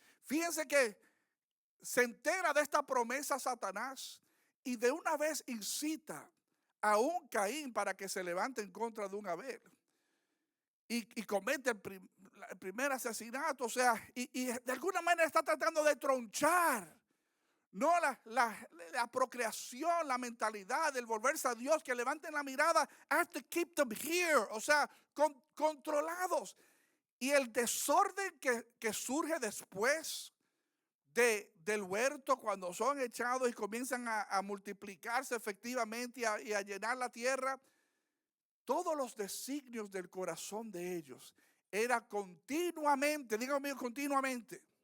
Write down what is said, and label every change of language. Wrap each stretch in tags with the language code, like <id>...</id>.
<es>Fíjense que se entera de esta promesa Satanás y de una vez incita a un Caín para que se levante en contra de un Abel y comete el primer asesinato. O sea, y de alguna manera está tratando de tronchar, no la procreación, la mentalidad del volverse a Dios, que levanten la mirada.</es> <en>I have to keep them here,</en> <es>o sea, controlados. Y el desorden que surge después del huerto, cuando son echados y comienzan a multiplicarse efectivamente y a llenar la tierra, todos los designios del corazón de ellos era continuamente, dígame continuamente.</es>